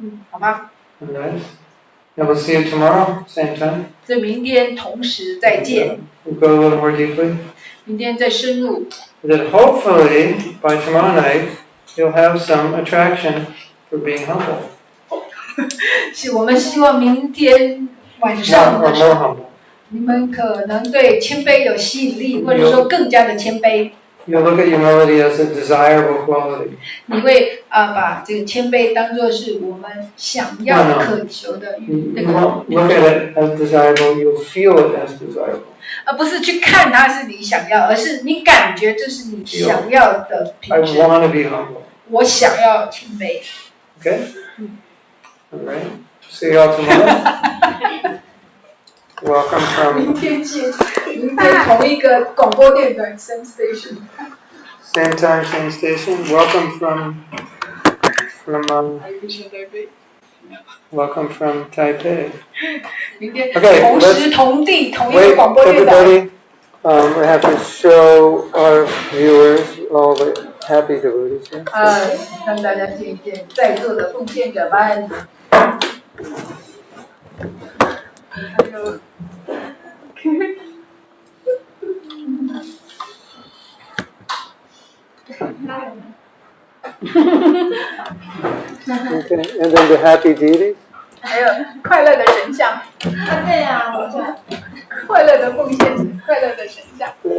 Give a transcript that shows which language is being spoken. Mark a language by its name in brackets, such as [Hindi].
[Chinese] 好吧。 [English] Nice. And we'll see you tomorrow, same time. [Chinese] 所以明天同时再见。 [English] We'll go a little more deeply. [Chinese] 明天再深入。 [English] That hopefully by tomorrow night you'll have some attraction for being humble. [Chinese] 是我们希望明天晚上的时候，你们可能对谦卑有吸引力，或者说更加的谦卑。 [English] You look at humility as a desirable quality. [Chinese] 你会把这个谦卑当作是我们想要渴求的那个。 [English] Look at it as desirable. You feel it as desirable. [Chinese] 而不是去看它是你想要，而是你感觉这是你想要的品质。 [English] I want to be humble. [Chinese] 我想要谦卑。 [English] Okay. All right. See you all tomorrow. Welcome from. [Chinese] 明天见，明天同一个广播电台 [English] same station. Same time, same station. Welcome from. Welcome from Taipei. [Chinese] 明天同时同地同一个广播电台。 [English] Everybody, we have to show our viewers all the happy devotees here. [Chinese] 让大家见一见在座的奉献者们。还有。 [English] Okay, and then the happy deities. [Chinese] 还有快乐的神像。对呀，我想。快乐的奉献者，快乐的神像。